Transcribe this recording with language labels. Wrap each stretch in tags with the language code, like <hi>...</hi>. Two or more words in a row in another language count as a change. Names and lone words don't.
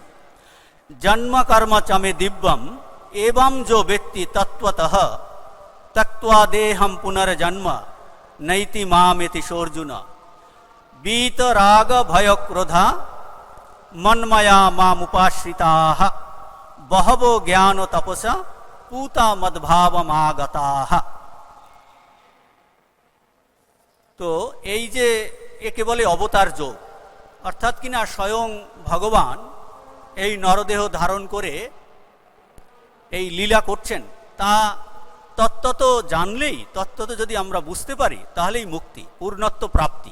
<sa>জন্ম কর্ম চমে দিব্যম এবং যো ব্যক্তি তত্ত্বতঃ তক্ত্বা দেহম পুনর্জন্ম নৈতি মামেতি সোর্জুন বীত রাগ ভয় ক্রোধা মন্ময়া মামুপাশ্রিতাঃ বহবো জ্ঞান তপসা पूता मद्भावमागताः।</sa> <bn>তো এই যে একে বলে অবতার যোগ, অর্থাৎ কিনা স্বয়ং ভগবান এই নরদেহ ধারণ করে এই লীলা করছেন, তা তত্ত্বত জানলেই, তত্ত্বত যদি আমরা বুঝতে পারি, তাহলেই মুক্তি, পূর্ণত্ব প্রাপ্তি।</bn>